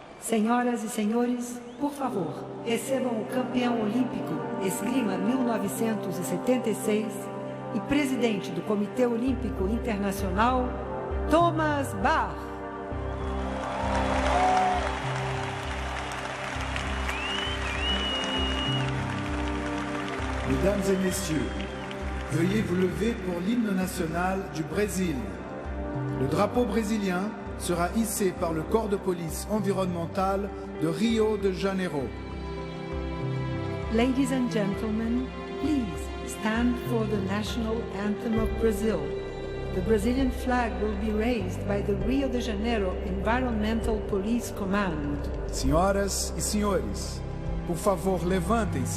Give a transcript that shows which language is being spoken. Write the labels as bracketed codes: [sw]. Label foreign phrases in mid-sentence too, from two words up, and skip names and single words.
[pt] Senhoras e senhores, por favor, recebam o campeão olímpico Esgrima 1976 e presidente do Comitê Olímpico Internacional, Thomas Bach. [fr] Mesdames et messieurs, veuillez vous lever pour l'hymne national du Brésil. Le drapeau brésilien sera hissé par le corps de police environnementale de Rio de Janeiro. [en] Ladies and gentlemen, please stand for the national anthem of Brazil. The Brazilian flag will be raised by the Rio de Janeiro Environmental Police Command. [pt] Senhoras e senhores, por favor, levantem-se.